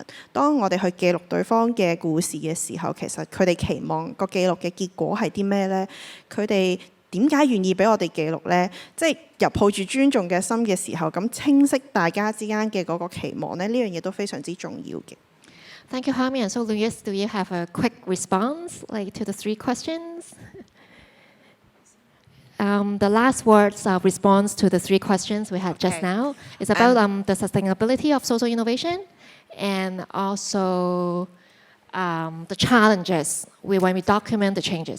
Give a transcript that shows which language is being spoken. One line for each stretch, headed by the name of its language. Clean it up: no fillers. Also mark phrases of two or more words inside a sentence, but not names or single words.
Cantonese: 當我哋去記錄對方嘅故事嘅時候，其實佢哋期望個記錄嘅結果係啲咩咧？佢哋點解願意俾我哋記錄咧？即係由抱住尊重嘅心嘅時候，咁清晰大家之間嘅嗰個期望咧，呢樣嘢都非常之重要嘅。
English: Thank you, Hami. And so, Louis, do you have a quick response, like to the 3 questions? The last words of response to the 3 questions we had just now is about the sustainability of social innovation and also the challenges when we document the changes.